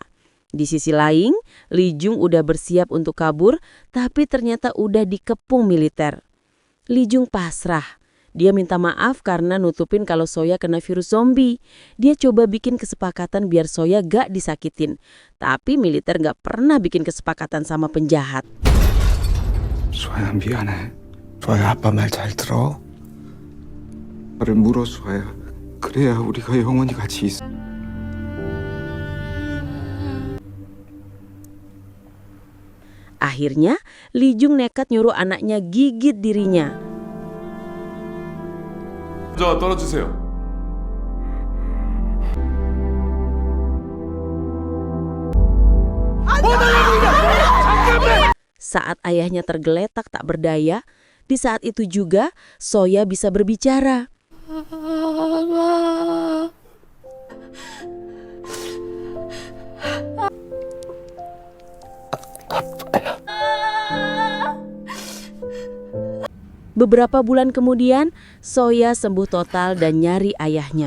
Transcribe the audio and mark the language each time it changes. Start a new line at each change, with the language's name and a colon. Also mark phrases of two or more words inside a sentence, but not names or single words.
Indonesian: Di sisi lain, Lee Jung udah bersiap untuk kabur, tapi ternyata udah dikepung militer. Lee Jung pasrah. Dia minta maaf karena nutupin kalau Soya kena virus zombie. Dia coba bikin kesepakatan biar Soya gak disakitin. Tapi militer gak pernah bikin kesepakatan sama penjahat.
Korean: 수아야 미안해. 수아야 아빠 말 잘 들어. 나를 물어 수아야. 그래야 우리가 영원히 같이 있어.
Indonesian: Akhirnya, Lee Jung nekat nyuruh anaknya gigit dirinya.
Korean: 자, 떨어주세요.
Indonesian: Saat ayahnya tergeletak tak berdaya, di saat itu juga Soya bisa berbicara. Beberapa bulan kemudian, Soya sembuh total dan nyari ayahnya.